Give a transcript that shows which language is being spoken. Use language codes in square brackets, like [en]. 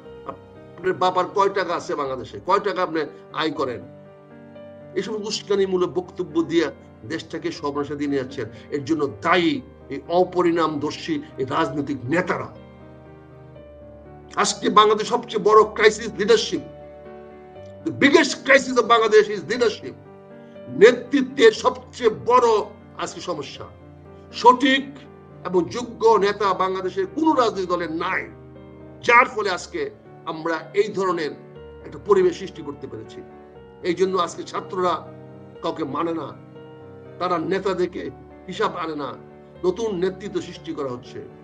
[bn] আপনার বাবার কয় টাকা আছে বাংলাদেশে, কয় টাকা আপনি আয় করেন? এসব উস্কানিমূলক বক্তব্য দিয়ে দেশটাকে সর্বনাশে দিয়ে নিয়ে যাচ্ছেন। এর জন্য দায়ী এই অপরিণামদর্শী এই রাজনৈতিক নেতারা। আজকে বাংলাদেশ সবচেয়ে বড় crisis leadership. [en] The biggest crisis of Bangladesh is leadership. [bn] নেতৃত্বের সবচেয়ে বড় আজকে সমস্যা। সঠিক এবং যোগ্য নেতা বাংলাদেশের কোন রাজনৈতিক দলের নাই, যার ফলে আজকে আমরা এই ধরনের একটা পরিবেশ সৃষ্টি করতে পেরেছি। এই জন্য আজকে ছাত্ররা কাউকে মানে না, তারা নেতাদেরকে হিসাব আনে না, নতুন নেতৃত্ব সৃষ্টি করা হচ্ছে।